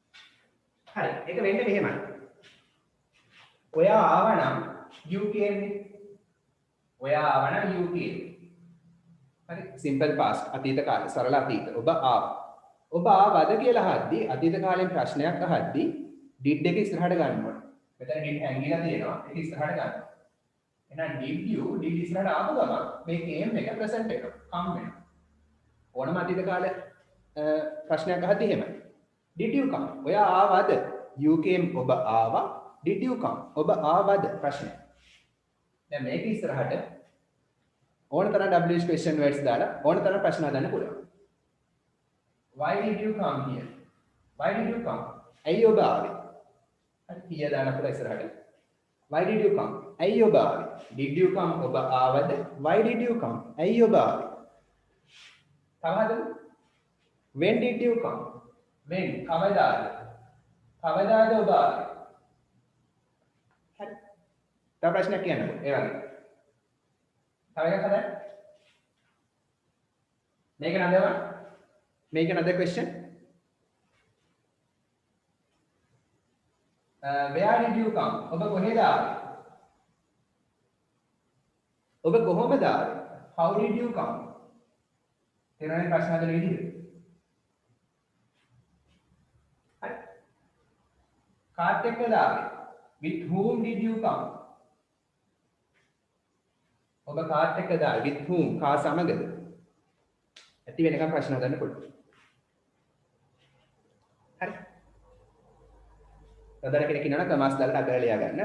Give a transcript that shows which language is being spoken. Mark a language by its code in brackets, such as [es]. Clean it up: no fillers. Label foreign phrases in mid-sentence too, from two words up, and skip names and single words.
[si] හරි. ඒක වෙන්නේ මෙහෙමයි. ඔයා ආවා නම් [en] you came [si] ඔයා ආව නම් [en] you came. [si] හරි [en] simple past [si] අතීත කාලය සරල අතීත. ඔබ ආවා. ඔබ ආවද කියලා අහද්දී අතීත කාලයෙන් ප්‍රශ්නයක් අහද්දී did එක ඉස්සරහට ගන්න ඕනේ. මෙතන did හැංගිලා තියෙනවා. ඒක ඉස්සරහට ගන්න. එහෙනම් did ඉස්සරහට ආපු ගමන් මේ came එක present වෙනවා. come වෙනවා. ඕනම අතීත කාලය ප්‍රශ්නයක් අහද්දී එහෙමයි. [en] did you come? [si] ඔයා ආවද? [en] you came [si] ඔබ ආවා. [en] did you come? [si] ඔබ ආවද? ප්‍රශ්නය. දැන් මේක ඉස්සරහට ඕන තරම් [en] WH question words [si] දාලා ඕන තරම් ප්‍රශ්න හදන්න පුළුවන්. [en] Why did you come here? Why did you come? [si] ඇයි ඔබ ආවේ? හරි here දාලා පුළුවන් ඉස්සරහට. [en] Why did you come? [si] ඇයි ඔබ ආවේ? [en] Did you come? [si] ඔබ ආවද? [en] Why did you come? [si] ඇයි ඔබ ආවේ? තව හදමු. [en] When did you come? When කවදාද? [si] කවදාද ඔබ ආවේ? හරි. තව ප්‍රශ්නයක් කියන්නකෝ. ඒ වගේ. තව එකක් හදන්න. මේක නදවන්න. මේක [en] another question. Where did you come? [si] ඔබ කොහෙද ආවේ? ඔබ කොහොමද ආවේ? [en] How did you come? [si] තේරෙනවද ප්‍රශ්න හදන විදිහ? හරි. කාත් එක්කද ආවේ? [en] With whom did you come? [si] ඔබ කාත් එක්කද ආවේ? [en] With whom? [si] කා සමගද? ඇති වෙනකම් ප්‍රශ්න හදන්න පුළුවන්. හරි. නදන කෙනෙක් ඉන්නවනම් කමාස් දාලා අගල ලියා ගන්න.